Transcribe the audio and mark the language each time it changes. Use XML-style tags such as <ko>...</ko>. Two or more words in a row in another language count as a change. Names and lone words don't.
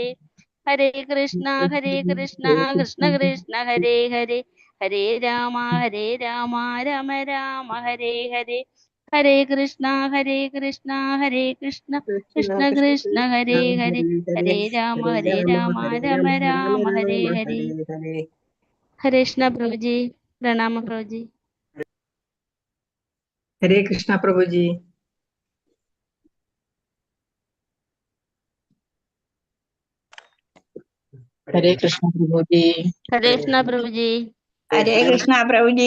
<sa>ഹരേ കൃഷ്ണ കൃഷ്ണ കൃഷ്ണ ഹരേ ഹരേ. ഹരേ രാമ രാമ രാമ ഹരേ ഹരേ. ഹരേ കൃഷ്ണ കൃഷ്ണ കൃഷ്ണ കൃഷ്ണ ഹരേ ഹരേ. ഹരേ രാമ രാമ രാമ ഹരേ ഹരേ. ഹരേ കൃഷ്ണ പ്രഭുജി, പ്രണാമ പ്രഭുജി. ഹരേ കൃഷ്ണ പ്രഭുജി. ഹരേ കൃഷ്ണ പ്രഭുജി. ഹരേ കൃഷ്ണ പ്രഭുജി. ഹരേ കൃഷ്ണ പ്രഭുജി.</sa>